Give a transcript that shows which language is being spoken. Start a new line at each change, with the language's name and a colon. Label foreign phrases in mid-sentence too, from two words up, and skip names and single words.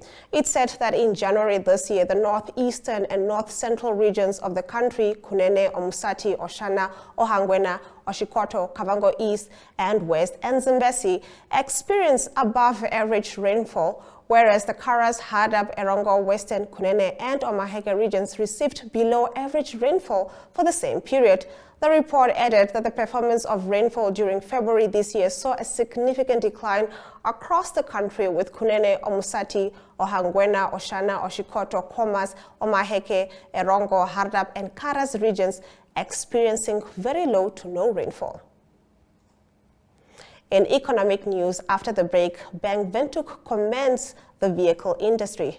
English: It said that in January this year, the northeastern and north-central regions of the country, Kunene, Omusati, Oshana, Ohangwena, Oshikoto, Kavango East and West, and Zimbabwe experienced above-average rainfall, whereas the Karas, Hardap, Erongo, Western, Kunene, and Omaheke regions received below-average rainfall for the same period. The report added that the performance of rainfall during February this year saw a significant decline across the country, with Kunene, Omusati, Ohangwena, Oshana, Oshikoto, Khomas, Omaheke, Erongo, Hardap, and Karas regions experiencing very low to no rainfall. In economic news after the break, Bank Windhoek commends the vehicle industry.